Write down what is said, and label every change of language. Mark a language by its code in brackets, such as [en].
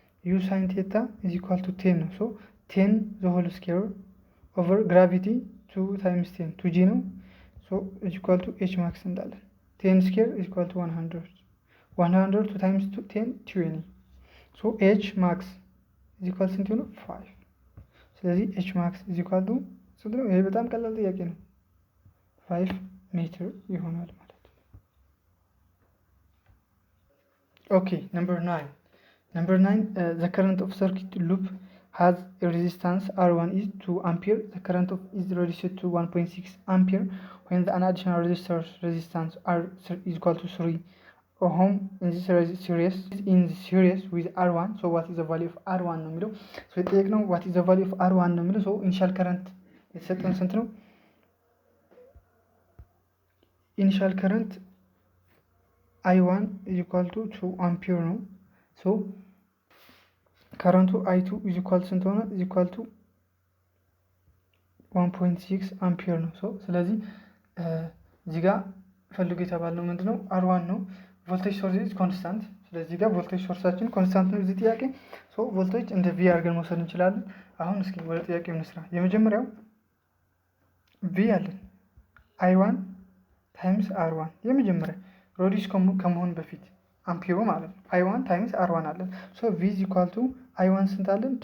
[en] ዩ ሳይን ቴታ ኢዝ ኢኳል ቱ 10 ነው። ሶ 10 ዘ ሆል ስኩዌር ኦቨር ግራቪቲ 2 ታይምስ 10 2g ነው። ሶ ኢዝ ኢኳል ቱ h max [am] እንዳለን [en] 10 ስኩዌር ኢዝ ኢኳል ቱ 100 2 times 10 20 so h max is equal to 5 [am] ስለዚህ h max is equal to ስንት ነው? ይሄ በጣም ቀላል ጥያቄ ነው። 5 ሜትር ይሆናል ማለት ነው። ኦኬ ነምበር 9 [en] the current of circuit loop has a resistance R1 is 2 ampere. The current is reduced to 1.6 ampere when the additional resistance R is equal to 3 ohm in this series with R1. So what is the value of R1 [am] ነው የሚለው። [en] so [am] የጠየቅነው [en] what is the value of R1 ነው የሚለው። so initial current [am] የተሰጠን ስንት ነው? [en] initial current I1 is equal to 2 ampere ነው። so current I2 is equal [am] ስንት ሆነ? [en] is equal to 1.6 ampere [am] ነው። so ስለዚህ እዚህ ጋር ፈልጉ የተባለው ምንድነው? R1 ነው። [en] ቮልቴጅ ሶርስ ኢዝ ኮንስታንት። [am] ስለዚህ ጋር ቮልቴጅ ሶርሳችን ኮንስታንት ነው እዚህ ጥያቄ። so ቮልቴጅ እንደ V አድርገን መውሰድ እንችላለን። አሁን እስኪ ወደ ጥያቄው እንስራ። የመጀመሪያው V አለን I1 ታይምስ R1 የመጀመሪያ ሮዲስ ከመሆን በፊት አምፒሩ ማለት ነው። I1 ታይምስ R1 አለን። so V is equal to I1 ስንት አለን?